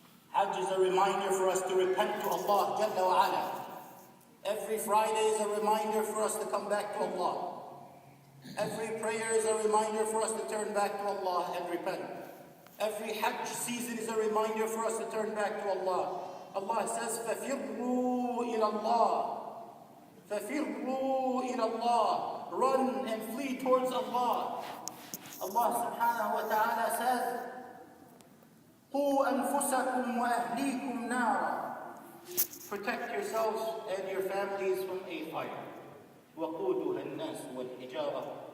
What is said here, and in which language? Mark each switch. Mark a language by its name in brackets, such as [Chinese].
[English] Hajj is a reminder for us to repent to Allah Jalla wa Ala. Every Friday is a reminder for us to come back to Allah. Every prayer is a reminder for us to turn back to Allah and repent. Every Hajj season is a reminder for us to turn back to Allah. Allah says, [Arabic] فَفِرُّوا إِلَى اللَّهِ. فَفِرُّوا إِلَى اللَّهِ. [English] Run and flee towards Allah. Allah subhanahu wa ta'ala says, [Arabic] قُوا أَنفُسَكُمْ وَأَهْلِيكُمْ نَارًا. [English] Protect yourselves and your families from a fire. [Arabic] وَقُودُهَا النَّاسُ وَالْحِجَارَةُ.